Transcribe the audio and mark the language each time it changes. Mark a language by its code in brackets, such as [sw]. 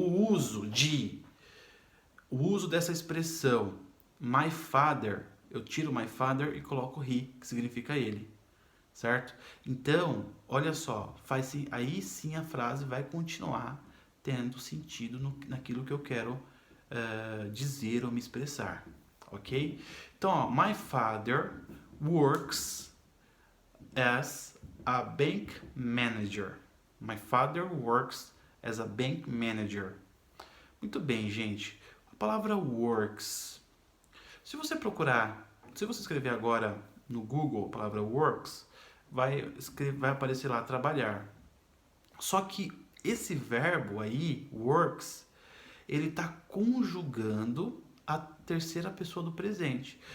[pt] O uso dessa expressão my father, eu tiro my father e coloco he, que significa ele, certo? Então, olha só, aí sim a frase vai continuar tendo sentido naquilo que eu quero dizer ou me expressar, ok? Então, ó, [en] my father works as a bank manager. My father works as a bank manager. [pt] Muito bem, gente. A palavra works. Se você escrever agora no Google a palavra works, vai aparecer lá trabalhar. Só que esse verbo aí, works, ele está conjugando a terceira pessoa do presente.